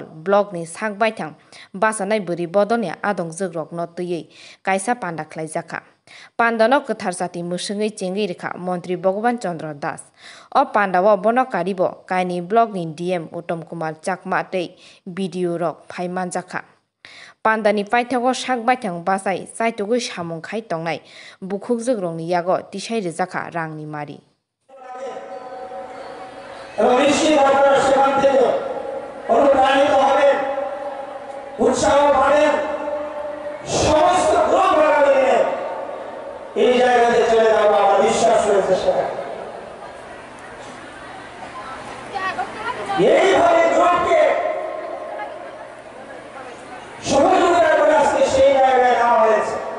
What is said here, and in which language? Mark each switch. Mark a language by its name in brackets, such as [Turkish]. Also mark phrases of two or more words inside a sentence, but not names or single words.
[Kok Borok] blog ni sakbai thang basanai buri bodoni adong jogrok no tuyei kaisa panda khlaijaka pandano kwthar jati musungei chengei rekha mantri Bhagwan Chandra Das o pandawo bono karibo kaini blog ni DM Uttam Kumar Chakma tei video rok phaimanjaka Pandani paithago sakbaithang basai saitugui samung khai tongnai bukhukjugrokni yago tisai rijaka rangni mari [Bangla] এবং নিশ্চিত আপনারা সেখান থেকে অনুপ্রাণিত হবেন উৎসাহ পাবেন সমস্ত গ্রুপ মিলে এই জায়গাতে চলে যাবো আমার বিশ্বাস রয়েছে সেখানে এইভাবে গ্রুপকে সহযোগিতা করে আজকে সেই জায়গায় নেওয়া হয়েছে